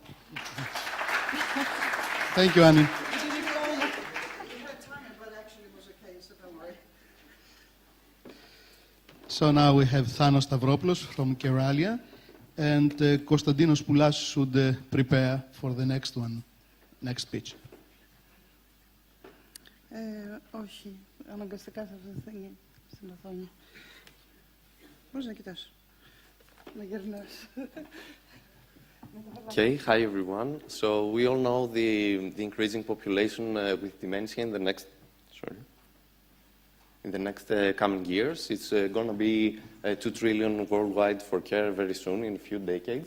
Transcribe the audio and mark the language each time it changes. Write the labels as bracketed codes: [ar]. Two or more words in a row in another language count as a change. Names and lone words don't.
[en] Thank you, Annie. So now we have Thanos Stavropoulos from Keralia, and Konstantinos Poulas should prepare for the next one, next speech. [el] Όχι, αναγκαστικά θα βρεθεί στην οθόνη. Μπορείς να κοιτάς, να γερνάς. [en] Okay, hi everyone. So we all know the increasing population with dementia in the next, coming years. It's going to be 2 trillion worldwide for care very soon, in a few decades.